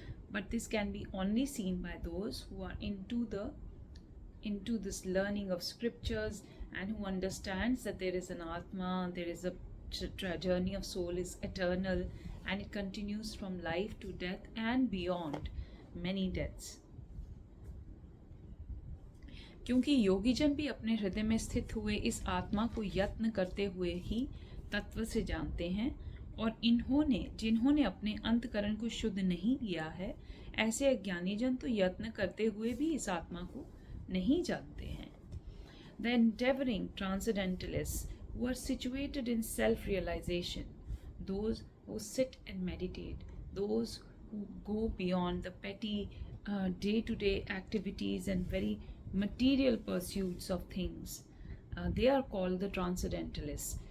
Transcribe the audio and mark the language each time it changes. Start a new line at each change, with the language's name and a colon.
English: But this can be only seen by those who are into this learning of scriptures, and who understands that there is an atma, there is a journey of soul is eternal, and it continues from life to death and beyond many deaths.
Hindi: क्योंकि योगीजन भी अपने हृदय में स्थित हुए इस आत्मा को यत्न करते हुए ही तत्व से जानते हैं, और जिन्होंने अपने अंतकरण को शुद्ध नहीं किया है, ऐसे अज्ञानीजन तो यत्न करते हुए भी इस आत्मा को नहीं जानते हैं.
English: The endeavoring transcendentalists who are situated in self-realization, those who sit and meditate, those who go beyond the petty day-to-day activities and very material pursuits of things, they are called the transcendentalists.